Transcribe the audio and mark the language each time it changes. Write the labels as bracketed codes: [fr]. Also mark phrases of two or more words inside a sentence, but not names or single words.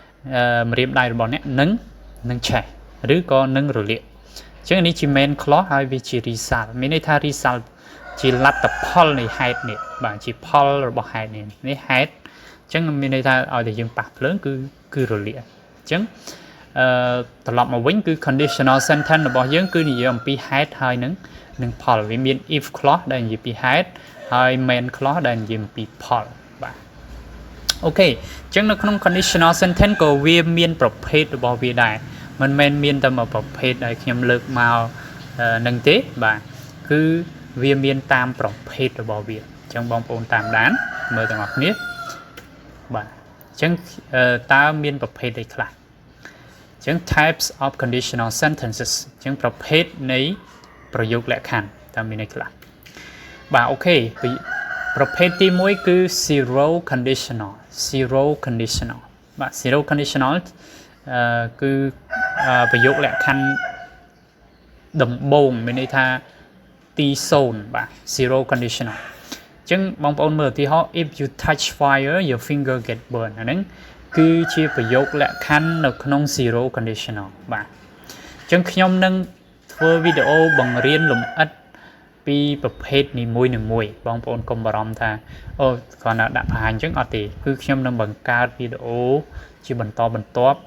[km] រៀបដៃរបស់អ្នកនឹងឆេះឬក៏នឹងរលាកអញ្ចឹងនេះជា [en] main clause [km] ហើយវាជា result មានន័យថា result ជាលទ្ធផលនៃហេតុនេះបាទជាផលរបស់ហេតុនេះហេតុអញ្ចឹងមានន័យថាឲ្យតែយើងប៉ះភ្លើងគឺរលាកអញ្ចឹងត្រឡប់មកវិញគឺ [en] conditional sentence [km] របស់យើងគឺនិយាយអំពីហេតុហើយនឹងផលវាមាន [en] if clause [km] ដែលនិយាយពីហេតុហើយ [en] main clause [km] ដែលនិយាយពីផលបាទអូខេអញ្ចឹងនៅក្នុង [en] conditional sentence [km] ក៏វាមានប្រភេទ របស់វាដែរមិនមែនមានតែមួយប្រភេទដែលខ្ញុំលើកមកនឹងទេបាទគឺវាមានតាមប្រភេទរបស់វាអញ្ចឹងបងប្អូនតាមដានមើលទាំងអស់គ្នាបាទអញ្ចឹងតើមានប្រភេទអីខ្លះអញ្ចឹង [en] types of conditional sentences [km] អញ្ចឹងប្រភេទនៃប្រយោគលក្ខខណ្ឌតើមានអីខ្លះបាទអូខេប្រភេទទី1គឺ [en] zero conditional [km] បាទ [en] zero conditional [km] គឺប្រយោគលក្ខខណ្ឌដំបូងមានន័យថាទី0បាទ [en] zero conditional [km] អញ្ចឹងបងប្អូនមើលឧទាហរណ៍ [en] if you touch fire your finger get burned [km] អាហ្នឹងគឺជាប្រយោគលក្ខខណ្ឌនៅក្នុង [en] zero conditional [km] បាទអញ្ចឹងខ្ញុំនឹង ធ្វើវីដេអូបង្រៀនលម្អិតពីប្រភេទនីមួយបងប្អូនកុំបារម្ភថាអូគ្រាន់តែដាក់បង្ហាញអញ្ចឹងអត់ទេគឺខ្ញុំនឹងបង្កើតវីដេអូជាបន្តបន្ទាប់